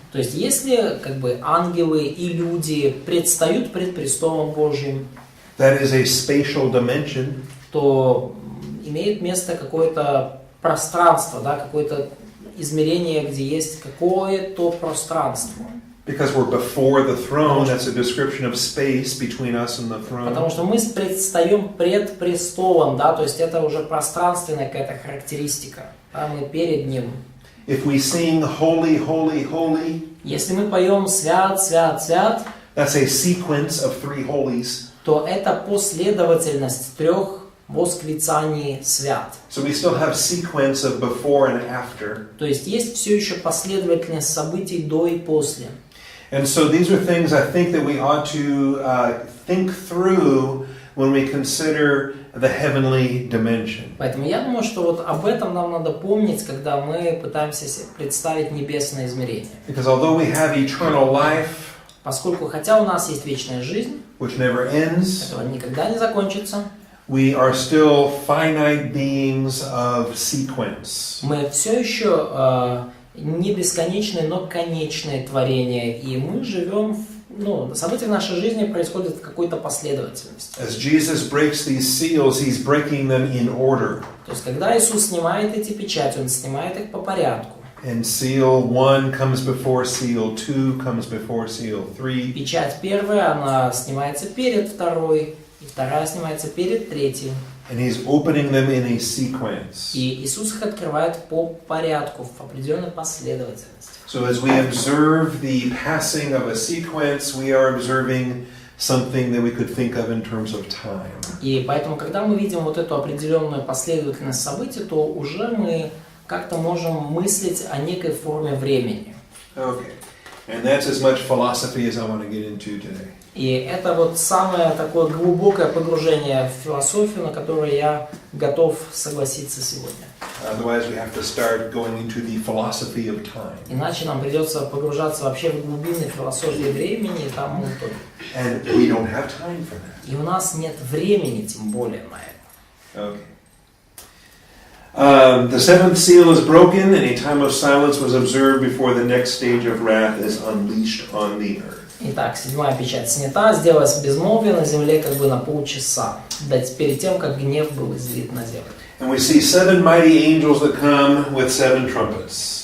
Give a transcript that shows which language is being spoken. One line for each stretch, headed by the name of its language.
Russian: То есть, если как бы ангелы и люди предстают пред престолом Божьим,
English: that is a spatial dimension.
Russian: То имеет место какое-то пространство, да, какое-то измерение, где есть какое-то пространство.
English: Because we're before the throne, that's a description of space between us and the
Russian: Потому
English: throne.
Russian: что мы предстаем пред престолом, да, то есть это уже пространственная какая-то характеристика, да, мы перед ним.
English: If we sing holy, holy, holy,
Russian: Если мы поем свят, свят, свят,
English: that's a sequence of three holies.
Russian: то это последовательность трех восклицаний свят.
English: So we still have sequence of before and after.
Russian: То есть есть все еще последовательность событий до и после.
English: And so these are things I think that we ought to think through when we consider the heavenly dimension.
Russian: Поэтому я думаю, что вот об этом нам надо помнить, когда мы пытаемся себе представить небесное измерение.
English: Because although we have eternal life,
Russian: Поскольку хотя у нас есть вечная жизнь,
English: which never ends,
Russian: которая никогда не закончится,
English: we are still finite beings of sequence.
Russian: мы все еще не бесконечные, но конечные творения, и мы живем, события в нашей жизни происходят в какой-то последовательности.
English: As Jesus breaks these seals, he's breaking them in order.
Russian: То есть, когда Иисус снимает эти печати, Он снимает их по порядку.
English: And seal 1 comes before seal 2 comes before seal 3.
Russian: Печать первая, она снимается перед второй, и вторая снимается перед третьей.
English: And he's opening them in a sequence.
Russian: И Иисус их открывает по порядку, в определенной последовательности.
English: So as we observe the passing of a sequence, we are observing something that we could think of in terms of time.
Russian: И поэтому, когда мы видим вот эту определенную последовательность событий, то уже мы как-то можем мыслить о некой форме времени.
English: Okay. And that's as much philosophy as I want to get into today.
Russian: И это вот самое такое глубокое погружение в философию, на которое я готов согласиться сегодня.
English: Otherwise, we have to start going into the philosophy of time.
Russian: Иначе нам придется погружаться вообще в глубины философии времени, и там мы утонем.
English: And we don't have time for that.
Russian: И у нас нет времени, тем более, на это.
English: Okay. The seventh seal is broken, and a time of silence was observed before the next stage of wrath is unleashed on the earth.
Russian: Итак, седьмая печать снята, сделалось безмолвие на земле как бы на полчаса, перед тем, как гнев был излит на землю.
English: And we see 7 mighty angels that come with 7 trumpets.